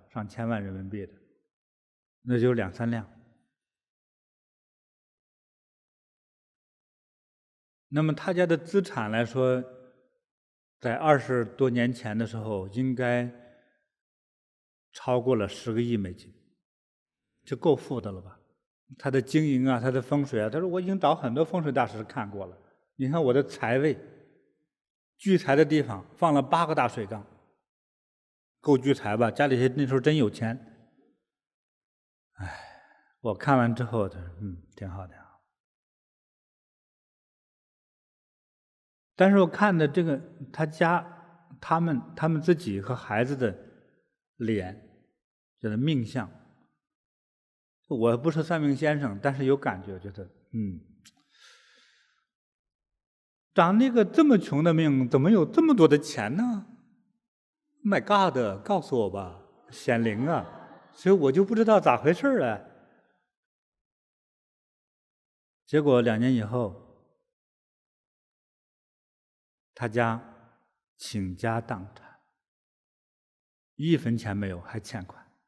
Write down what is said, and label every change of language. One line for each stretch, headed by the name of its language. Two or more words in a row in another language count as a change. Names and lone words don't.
Chinese: 上千萬人民幣的，那就2、3輛。那麼他家的資產來說，在20多年前的時候，應該超過了10個億美金，就夠富的了吧？他的經營啊，他的風水啊，他說我已經找很多風水大師看過了。你看我的財位，聚財的地方放了8個大水缸，夠聚財吧？家裡那時候真有錢。哎，我看完之後，挺好的。但是我看的这个他家他们自己和孩子的臉，就是命相，我不是算命先生，但是有感覺，覺得長那個這麼窮的命，怎麼有這麼多的錢呢 ？
English: My God，
Chinese: 告訴我吧，顯靈啊！所以我就不知道咋回事了。結果2年以後，他家傾家蕩產，1分錢沒有，還欠款。